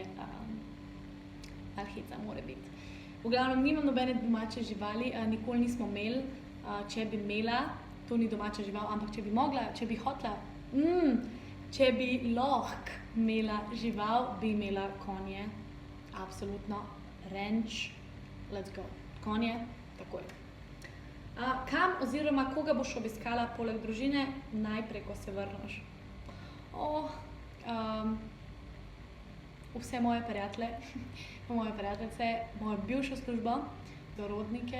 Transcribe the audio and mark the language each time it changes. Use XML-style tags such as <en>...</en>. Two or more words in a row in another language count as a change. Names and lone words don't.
<sl>Ali heca, mora biti. V glavnem, nimam nobene domače živali, nikoli nismo imeli. Če bi imela, to ni domača žival, ampak če bi mogla, če bi hotela, če bi lahko imela žival, bi imela konje. Absolutno.</sl> <en>Ranch, let's go.</en> <sl>Konje. Takoj. Kam oziroma koga boš obiskala poleg družine najprej, ko se vrneš? Vse moje prijateljice, mojo bivšo službo, dorodnike.</sl>